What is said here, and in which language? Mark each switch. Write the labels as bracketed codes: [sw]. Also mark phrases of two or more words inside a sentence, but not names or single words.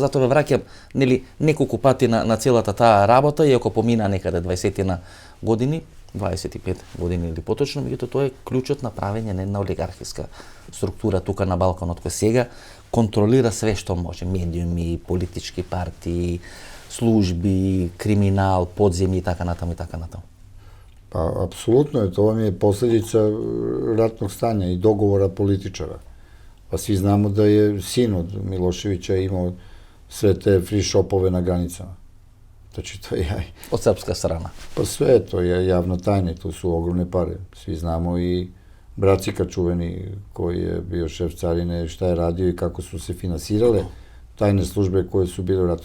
[mk] Затоа ве враќам неколку пати на целата таа работа, иако помина некаде 20 години, 25 години или поточно, меѓутоа тоа е клучот на правење на една олигархиска структура тука на Балканот, која сега контролира све што може, медиуми, политички партии, служби, криминал, подземји и така натаму и така натаму. [sr] Pa, apsolutno je, to vam je posljedica ratnog stanja i dogovora političara. Pa svi znamo da je sin od Miloševića imao sve te [en] free shopove [sr] na granicama. Znači, to je... Od srpska strana. Pa sve, to je javna tajna, to su ogromne pare. Svi znamo i Bracika čuveni, koji je bio šef carine, šta je radio i kako su se finansirale tajne službe koje su bile u ratu.